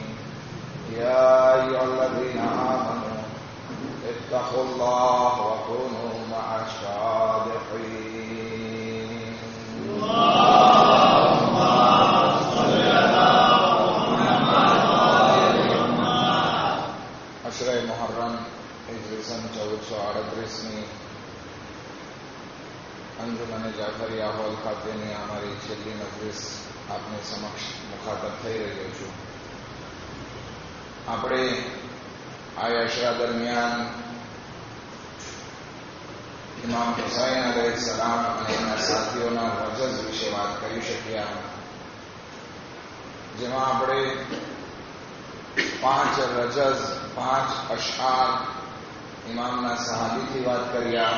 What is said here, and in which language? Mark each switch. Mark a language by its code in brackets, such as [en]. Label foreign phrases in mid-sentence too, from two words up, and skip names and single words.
[ar] يا أيها الذين آمنوا اتقوا الله وكونوا مع الصادقين. اللهم صل على محمد. [ur] عشرہ محرم ہجری سن 1438 [gu] અંજુમન જાફરી આહોલ ખાતેની અમારી છેલ્લી મજલિસ આપની સમક્ષ મુખાતબ થઈ રહ્યો છું. આપણે આ અશરા દરમિયાન ઇમામ હુસૈન અલૈહિસ્સલામ અને એના સાથીઓના રજઝ વિશે વાત કરી શક્યા, જેમાં આપણે 5 રજઝ 5 અશઆર ઇમામના સહાબીથી વાત કર્યા.